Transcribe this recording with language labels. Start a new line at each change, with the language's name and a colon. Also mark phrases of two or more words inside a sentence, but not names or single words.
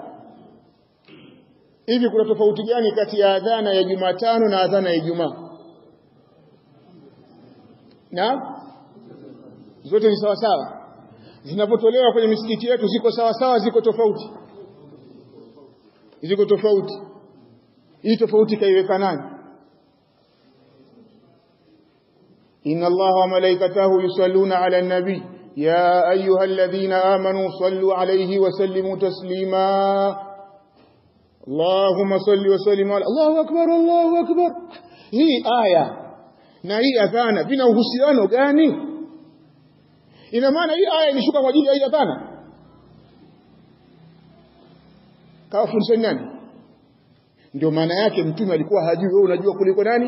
Swahili: Hivi kuna tofauti gani kati ya adhana ya Jumatano na adhana ya Ijumaa? Na zote ni sawa sawa. Zinapotolewa kwenye misikiti yetu ziko sawa sawa, ziko tofauti? Ziko tofauti. Hii tofauti kaiweka nani?
Arabic: إن الله وملائكته يصلون على النبي يا أيها الذين آمنوا صلوا عليه وسلموا تسليما. اللهم صل وسلم على الله أكبر الله أكبر.
Swahili: Hii aya na hii adhana vina uhusiano gani? Ina maana hii aya ilishuka kwa ajili ya hii adhana? Kafundisha nani? Ndio maana yake mtume alikuwa hajui, wewe unajua kuliko nani?